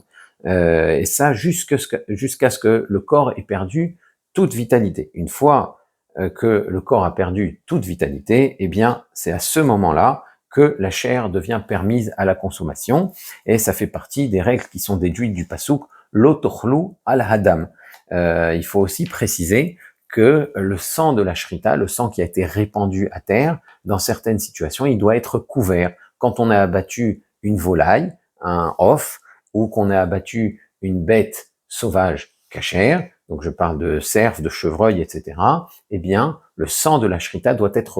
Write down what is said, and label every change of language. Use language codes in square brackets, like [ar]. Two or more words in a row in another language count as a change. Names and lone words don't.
[fr] Et ça jusqu'à ce que le corps ait perdu toute vitalité. Une fois que le corps a perdu toute vitalité, eh bien, c'est à ce moment-là que la chair devient permise à la consommation, et ça fait partie des règles qui sont déduites du [he] פסוק לא תאכלו על הדם. [fr] Il faut aussi préciser que le sang de la shrita, le sang qui a été répandu à terre, dans certaines situations, il doit être couvert. Quand on a abattu une volaille, un off, ou qu'on a abattu une bête sauvage cachère, donc je parle de cerf, de chevreuil, etc., eh bien, le sang de la shrita doit être recouvert.